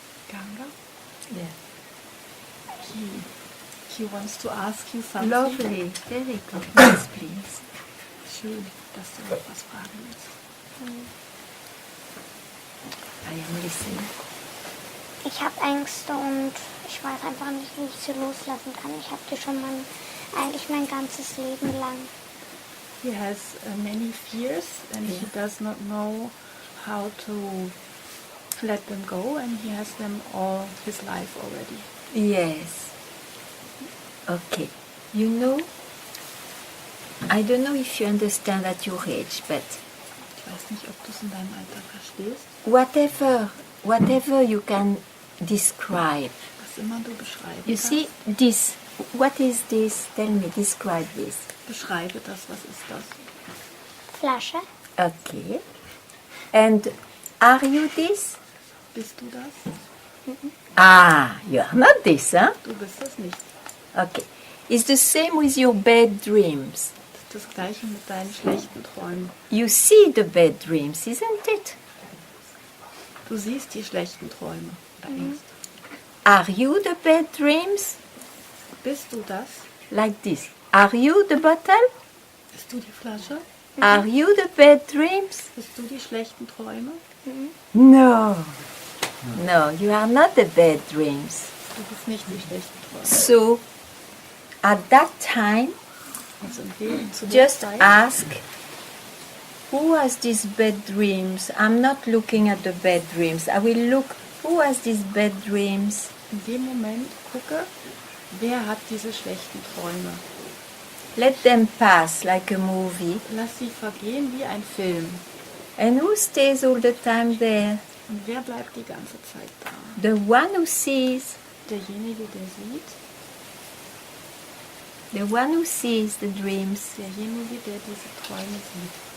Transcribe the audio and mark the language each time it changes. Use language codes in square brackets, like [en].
[en] Ganga, Yeah. he wants to ask you something. Lovely. Very good. Yes, please. [de] Schön, dass du noch was fragen willst. [en] I am listening. [de] Ich habe Ängste und ich weiß einfach nicht, wie ich sie loslassen kann. Ich habe die schon eigentlich mein ganzes Leben lang. [en] He has many fears and he does not know how to let them go, and he has them all his life already. Yes. Okay. You know, I don't know if you understand at your age, but [de] Ich weiß nicht, ob du es in deinem Alter verstehst. [en] whatever you can describe. [de] Was immer du beschreiben [en] You [de] kannst. [en] see this. What is this? Tell me. Describe this. [de] Beschreibe das, was ist das? Flasche? [en] Okay. And are you this? [de] Bist du das? [en] Ah, you are not this, huh? [de] Du bist das nicht. [en] Okay. It's the same with your bad dreams. [de] Das ist das Gleiche mit deinen schlechten Träumen. [en] You see the bad dreams, isn't it? [de] Du siehst die schlechten Träume. Ängste. [en] Are you the bad dreams? [de] Bist du das? [en] Like this. Are you the bottle? [de] Bist du die Flasche? [en] Are you the bad dreams? [de] Bist du die schlechten Träume? [en] No. No, you are not the bad dreams. [de] Du bist nicht die schlechten Träume. [en] So, at that time, [de] Also zu der [en] just [de] Zeit, [en] ask, who has these bad dreams? I'm not looking at the bad dreams. I will look, who has these bad dreams? [de] in dem Moment gucke, wer hat diese schlechten Träume. [en] Let them pass like a movie. [de] Lass sie vergehen wie ein Film. [en] And who stays all the time there? [de] Und wer bleibt die ganze Zeit da? [en] The one who sees, [de] Derjenige, der sieht, [en] the one who sees the dreams. [de] derjenige, der diese Träume sieht.